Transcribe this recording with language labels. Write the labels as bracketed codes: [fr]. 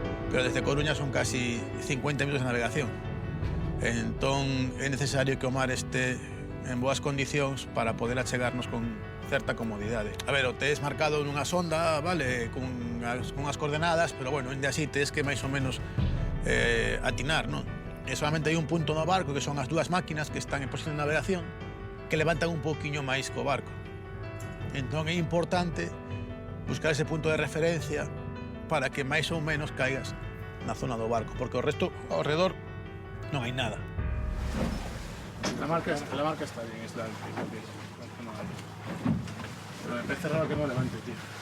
[es] Pero desde Coruña son casi 50 minutos de navegación. [gl] Entón é necesario que o mar este en boas condicións para poder achegarnos con certa comodidade. A ver, o tes marcado nunha sonda, vale, con unhas coordenadas, pero bueno, ainda así tes que máis ou menos atinar, non? E solamente hai un punto no barco, que son as dúas máquinas que están en posición de navegación, que levantan un pouquiño máis co barco. Entón é importante buscar ese punto de referencia para que máis ou menos caigas na zona do barco, porque o resto, ao redor, non hai nada. [es] La marca está bien, es la del primer piso. Pero me parece raro que no levante, tío.